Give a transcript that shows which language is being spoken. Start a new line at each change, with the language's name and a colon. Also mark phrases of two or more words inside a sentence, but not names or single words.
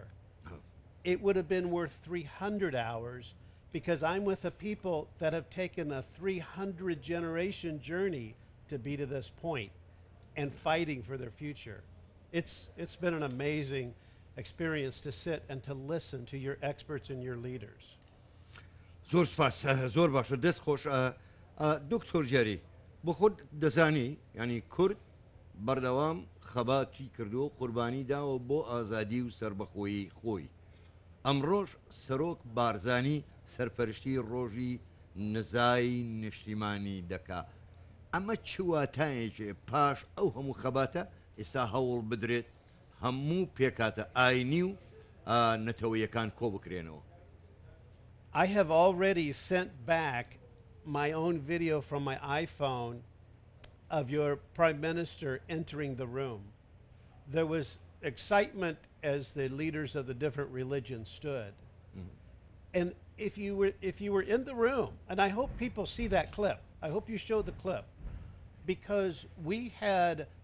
English: It would have been worth 300 hours because I'm with a people that have taken a 300 generation journey to be to this point and fighting for their future. It's been an amazing experience to sit and to listen to your experts and your leaders.
Central Kurdish: زۆر سپاس زۆر باشە دەست خۆش دکتۆر جێری بۆ خۆت دەزانی ینی کورد بەردەوام خەباتی کردو قوربانی داوە بۆ ئازادی و سربەخۆیی خۆی. ئەمڕۆژ سەرۆک بارزانی سەرپەرشتی ڕۆژی نزای نیشتیمانی دەکا. ئەمە چ واتایەکێ پاش ئەو هەموو خەباتە ئێستا هەوڵ بدرێت هەموو پێکاتە ئاینی و نەتەوەیەکان کۆ بکرێنەوە؟
English: I have already sent back my own video from my iPhone of your Prime Minister entering the room. There was excitement as the leaders of the different religions stood. And if you were in the room, and I hope people see that clip, I hope you show the clip, because we had